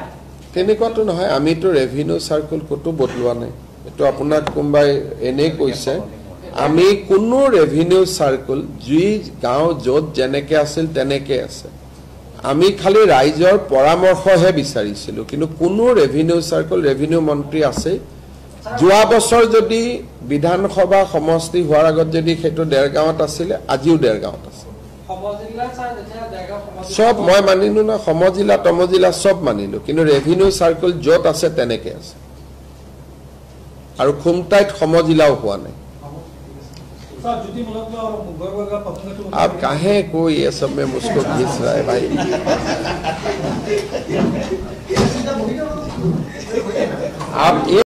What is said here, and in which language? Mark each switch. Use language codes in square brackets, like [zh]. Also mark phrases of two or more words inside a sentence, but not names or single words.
[as] তেনেকুৱাটো নহয় আমিতো [en] revenue circle [as] ক'তো বদলোৱা নাই এইটো আপোনাক কোনোবাই এনেই কৈছে আমি কোনো [en] revenue circle [as] যি গাঁও য'ত যেনেকে আছিল তেনেকে আছে আমি খালি ৰাইজৰ পৰামৰ্শহে বিচাৰিছিলো কিন্তু কোনো [en] revenue circle [as] ৰেভিনিউ মন্ত্ৰী আছে যোৱা বছৰ যদি বিধানসভা সমষ্টি হোৱাৰ আগত যদি সেইটো দেৰগাঁৱত আছিলে আজিও দেৰগাঁৱত আছে সব মই মানিলো না সমজিলা তমজিলা সব মানিলো কিন্তু [en] revenue circle [as] য'ত আছে তেনেকে আছে আৰু খুমটাইত সমজিলাও হোৱা নাই [hi] आप काहे को ये सब में मुझको घिस रहा है भाई आप